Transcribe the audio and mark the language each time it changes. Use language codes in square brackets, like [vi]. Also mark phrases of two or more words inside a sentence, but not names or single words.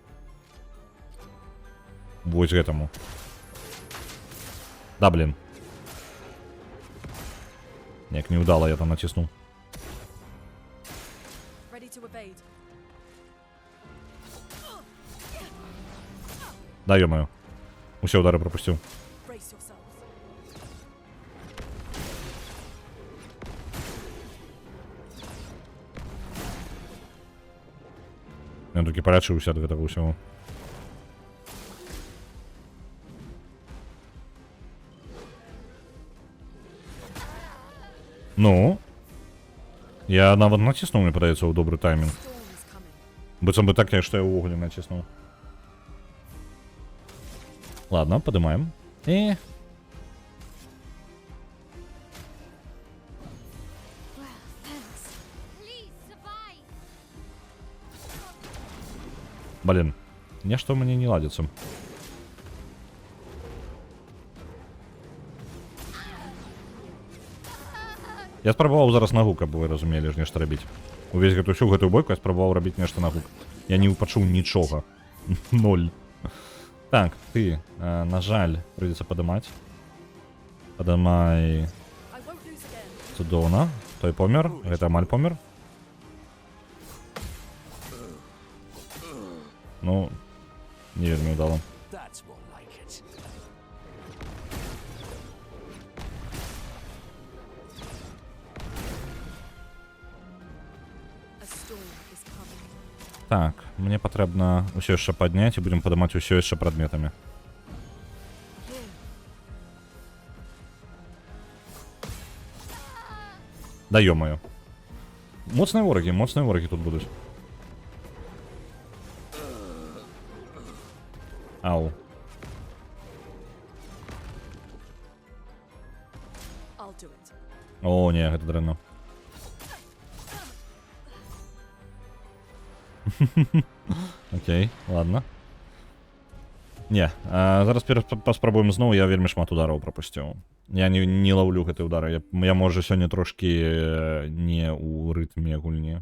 [be] Вось гэтаму. Да, блин. Неяк неудала я там націснуў. [en] blade. [ru] Да, ё-моё. Усе удары пропустил. [en] Brace yourselves. [be] Ён такі парачыўся ад гэтага ўсяго. Ну? Я нават націснуў, мне падаецца, ў добры таймінг. [en] Storm is coming. [be] Быццам бы так, што я ўвогуле націснуў. Ладно, падымаем. І... [en] Well, thanks. Please survive. [be] Блін, нешта ў мяне не ладзіцца. Я спрабаваў зараз на гук, каб вы разумелі ж нешта рабіць. Увесь всю гэтую бойку я спрабаваў рабіць нешта на гук. Я не пачуў нічога. 0. Так, ты, на жаль, прыйдзецца падымаць. Падымай [en] I won't lose again. [be] цудоўна. Той помер, гэта амаль помер. Ну, не вельмі ўдала. [en] That's more like it. A storm is coming. [be] Так, мне патрэбна ўсё яшчэ падняць і будзем падымаць усё яшчэ прадметамі. [en] Here. [ru] Да ё-моё. [be] Моцныя ворагі тут будуць. Ау. [en] I'll do it. [be] О, не, гэта дрэнна. Окей, ладно. Не, зараз паспрабуем зноў, я вельмі шмат удараў прапусціў. Я не лаўлю гэты удары. Я можа сёння трошкі не ў рытме гульні.